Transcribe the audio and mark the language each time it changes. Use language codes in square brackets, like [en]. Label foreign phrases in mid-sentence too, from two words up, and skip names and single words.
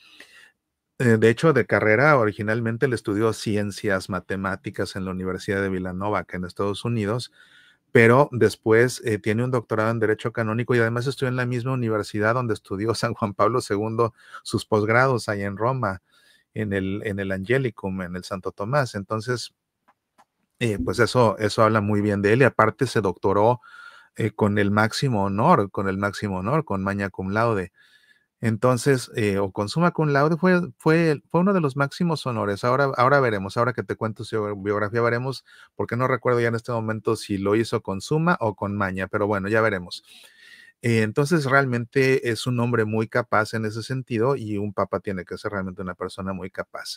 [es] De hecho, de carrera, originalmente él estudió ciencias matemáticas en la Universidad de Villanova, acá en Estados Unidos, pero después tiene un doctorado en Derecho Canónico y además estudió en la misma universidad donde estudió San Juan Pablo II sus posgrados allá en Roma, en el Angelicum, en el Santo Tomás. Entonces, pues eso habla muy bien de él y aparte se doctoró con [la] magna cum laude. [es] Entonces, o con [la] summa cum laude [es] fue uno de los máximos honores. Ahora veremos, ahora que te cuento su biografía, veremos, porque no recuerdo ya en este momento si lo hizo con summa o con maña, pero bueno, ya veremos. Entonces, realmente es un hombre muy capaz en ese sentido y un papa tiene que ser realmente una persona muy capaz.